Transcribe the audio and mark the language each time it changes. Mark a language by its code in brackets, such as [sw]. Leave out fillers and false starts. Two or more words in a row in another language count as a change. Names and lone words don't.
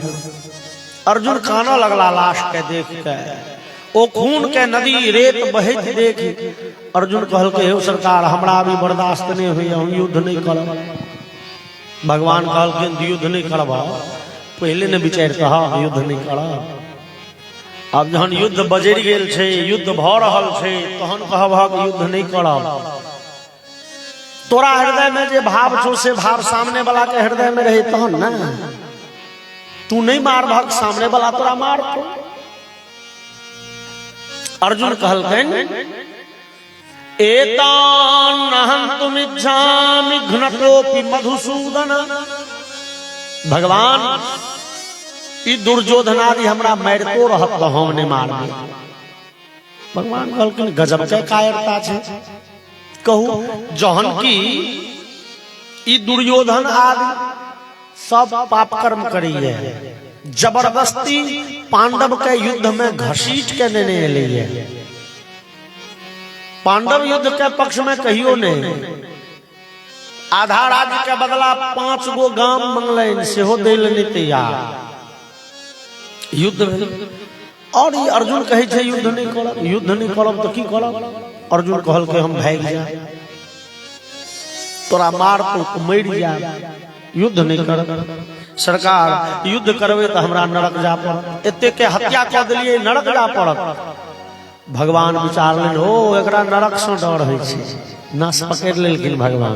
[mai] अर्जुन कानऽ लगला लाश के देख के, ओ खून के नदी रेत बहैत देख अर्जुन कहलकै हे सरकार हमरा अभी बर्दाश्त नहीं हुई, हम युद्ध नहीं करब। भगवान कहलखिन युद्ध नहीं करब, पहले ने विचार कह युद्ध नहीं करब। अब जहन युद्ध बजरि गेल छै, युद्ध भ रहल छै, तहन कहब युद्ध नहीं करब। तोरा हृदय में जे भाव छो से भाव सामने वाला के हृदय में रहे तहन ना, तू नहीं मार भग, सामने वाला तोरा मार तो। अर्जुन कहलखिन [sa] एतान हन्तुम इच्छामि घ्नतोपि मधुसूदन। [mai] भगवान ई दुर्योधनादि हमरा मारितो रहत तो हम नहीं मारब। भगवान कहलखिन गजब के कायरता छै। कहू जहन की ई दुर्योधन आदि सब पाप कर्म करिए, जबरदस्ती पांडव के युद्ध में घसीट के लेने एलिए। पांडव युद्ध के पक्ष में कहियो नहीं, आधा राज्य के बदला 5 गो गाम मंगलैन सेहो दै ले नहीं तैयार। युद्ध भेल और ई अर्जुन कहे छै युद्ध नहीं करब, युद्ध नहीं करब तो की करब। अर्जुन कहल के हम भाग जाए, तोरा मार तो मर जाए, युद्ध नहीं कर। सरकार युद्ध करबे तो हमरा नरक जा पड़त, एते के हत्या कर दिलिए नरक जा पड़त। भगवान विचारलन हो एकरा नरक से डर है छै, नस पकड़ लेलखिन भगवान।